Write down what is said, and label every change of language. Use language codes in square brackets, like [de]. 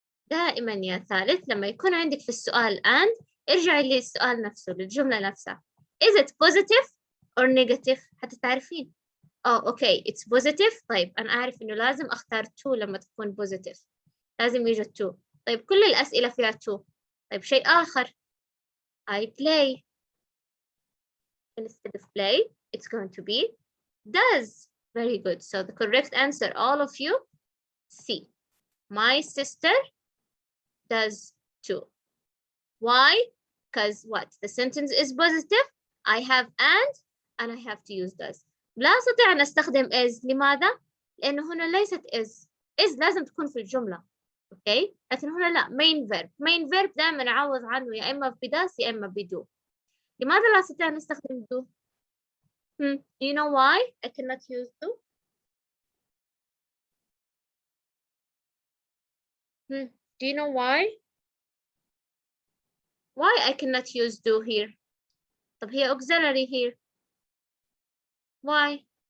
[ar] دائما يا ثالث لما يكون عندك في السؤال and ارجعي للسؤال نفسه للجملة نفسها. [en] Is it positive or negative؟ [ar] حتى تعرفين. [en] Okay, it's positive. [ar] طيب أنا أعرف إنه لازم أختار to لما تكون positive. لازم يوجد to. طيب كل الأسئلة فيها to. طيب شيء آخر. [en] I play. Instead of play, it's going to be does. Very good. So the correct answer, all of you, C. My sister does too. Why? Because what? The sentence is positive. I have and I have to use does. [ar] لا أستطيع أن أستخدم is. لماذا؟ لأنه هنا ليست is. is لازم تكون في الجملة. Okay? لكن هنا لا. main verb. main verb دائما أعوض عنه يا إما بداس يا إما بدو. لماذا لا أستطيع أن أستخدم do? [en] Do you know why I cannot use do? Do you know why? Why I cannot use do here? [ar] طب هي [en] auxiliary here. Why?